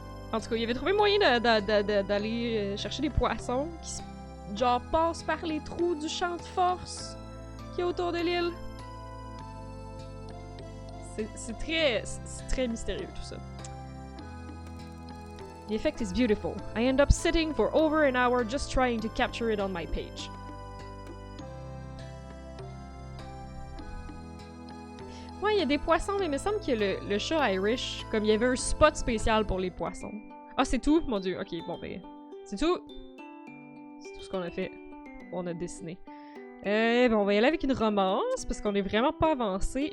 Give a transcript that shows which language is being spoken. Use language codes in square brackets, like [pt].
[fr] En tout cas, il avait trouvé moyen d'aller chercher des poissons qui genre passent par les trous du champ de force qui est autour de l'île. C'est très mystérieux tout ça. [en] The effect is beautiful. I end up sitting for over an hour just trying to capture it on my page. [fr] Ouais, il y a des poissons, mais il me semble que le chat Irish, comme il y avait un spot spécial pour les poissons. Ah, c'est tout? Mon dieu, ok, bon ben... C'est tout! C'est tout ce qu'on a fait. On a dessiné. Bon, on va y aller avec une romance, parce qu'on est vraiment pas avancé.